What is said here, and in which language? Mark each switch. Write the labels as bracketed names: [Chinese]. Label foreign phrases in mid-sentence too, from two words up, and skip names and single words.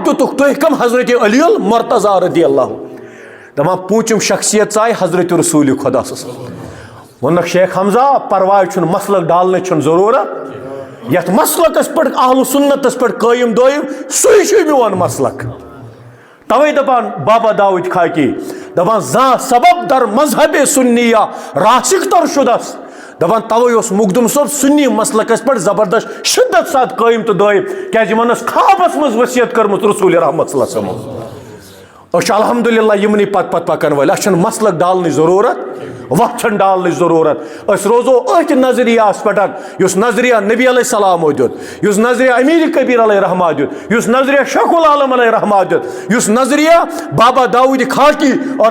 [Kashmiri] دِتُکھ تُہۍ کم حضرت علی المرتضیٰ رضی اللہ دپان 5م شخصیت ژاے حضرت رسوٗلِ خۄدا صٲب ووٚنُکھ شیخ حمزہ پرواے چھُنہٕ مسلک ڈالنٕچ چھُنہٕ ضروٗرت یتھ مسلکس پٮ۪ٹھ اہلُ سُنتس پٮ۪ٹھ قٲیِم دٲیِم سُے چھُ میون مسلک توے دپان بابا داوٗد خاکی دپان [Persian] زانٛہہ سبب در مذہبِ سُنیہ راسِک تر شُدس [Kashmiri] دپان توے اس مخدم صٲب سنی مسلکس پہ زبردست شدت ساتھ قائم تو دائم کیازِ یمن ٲس خوابس منٛز وصیت کٔرمٕژ رسول رحمت صلی اللہ علیہ وسلم أسۍ الحمدللہ یمنٕے پتہٕ پکان وٲلۍ اَسہِ چھنہٕ مسلک ڈالنٕچ ضروٗرت وتھ چھنہٕ ڈالنٕچ ضروٗرت أسۍ روزو أتھۍ نظریاہس پٮ۪ٹھ یُس نظریہ نبی علیہ السلامو دیُت یُس نظریہ امیر کبیر علیہ رحمہ دیُت یُس نظریہ شیخ العالم علیہ رحمہ دیُت یُس نظریہ بابا داؤد خاکی اور